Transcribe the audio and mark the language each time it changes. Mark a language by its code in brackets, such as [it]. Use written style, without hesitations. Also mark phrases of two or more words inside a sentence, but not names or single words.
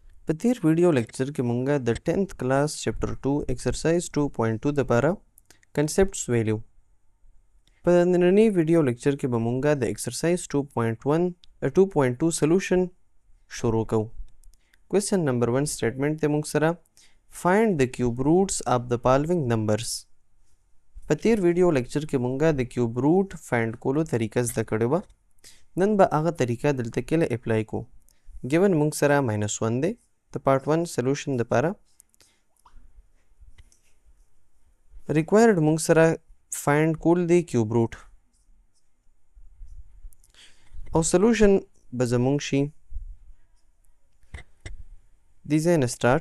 [ps] په تیر [en] video lecture [ps] کې مونږه د 10th کلاس چپټر 2 ایکسرسایز 2.2 لپاره کنسپټس ویلو. په نننی [en] video lecture [ps] کې به مونږه د ایکسرسایز 2.2 سولوشن شروع کوو. [en] question number 1 statement [ps] دی مونږ سره [en] find the cube roots of the following numbers. [ps] په تیر [en] video lecture [ps] کې مونږه د [en] cube root find [ps] کولو طریقه زده کړې وه. نن به هغه طریقه دلته کې اپلای کو. given مونږ سره -1 دی د [en] part 1 solution [ps] لپاره. required مونږ سره فایند کول دی [en] cube root [ps] او سولوشن به زمونږ شي دیزاین سٹارټ.